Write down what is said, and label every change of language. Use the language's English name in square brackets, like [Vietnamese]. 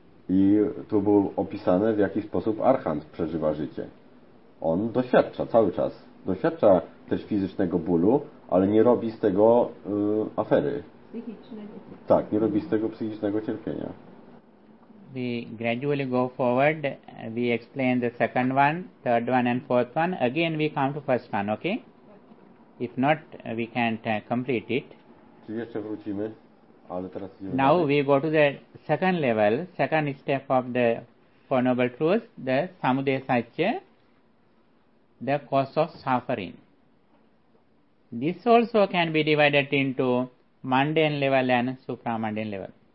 [Polish] I tu było opisane, w jaki sposób Archant przeżywa życie. On doświadcza cały czas. Doświadcza też fizycznego bólu, ale nie robi z tego afery. Tak, nie robi z tego psychicznego cierpienia. [English] We gradually go forward, we explain the second one, third one and fourth one. Again we come to first one, okay? If not, we can't complete it. [Polish] Czyli jeszcze wrócimy, ale teraz... [English] Now we go to the second level, second step of the Four Noble Truths, the Samudaya Satya, the cause of suffering. This also can be divided into mundane level and supramundane level.